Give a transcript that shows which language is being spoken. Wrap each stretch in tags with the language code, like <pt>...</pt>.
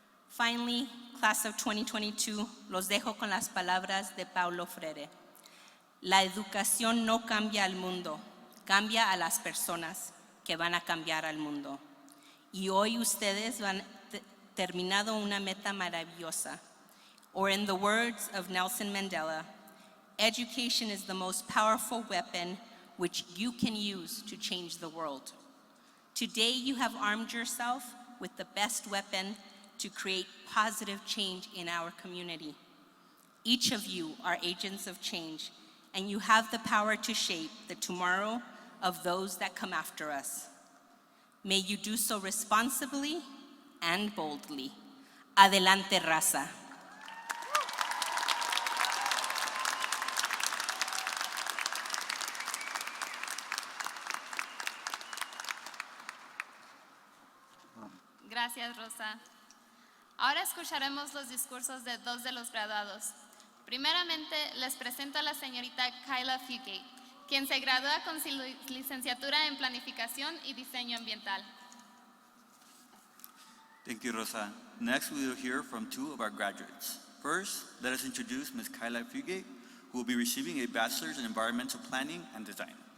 <en>Finally, class of 2022,</en> <es>los dejo con las palabras de Paulo Freire. La educación no cambia al mundo, cambia a las personas que van a cambiar al mundo. Y hoy ustedes han terminado una meta maravillosa.</es> <en>Or in the words of Nelson Mandela, education is the most powerful weapon which you can use to change the world. Today you have armed yourself with the best weapon to create positive change in our community. Each of you are agents of change, and you have the power to shape the tomorrow of those that come after us. May you do so responsibly and boldly.</en> <es>Adelante, Raza. Gracias, Rosa. Ahora escucharemos los discursos de dos de los graduados. Primeramente, les presento a la señorita Kyla Fugate, quien se gradúa con su licenciatura en Planificación y Diseño Ambiental.</es> <en>Thank you, Rosa. Next, we will hear from two of our graduates. First, let us introduce Ms. Kyla Fugate, who will be receiving a Bachelor's in Environmental Planning and Design.</en>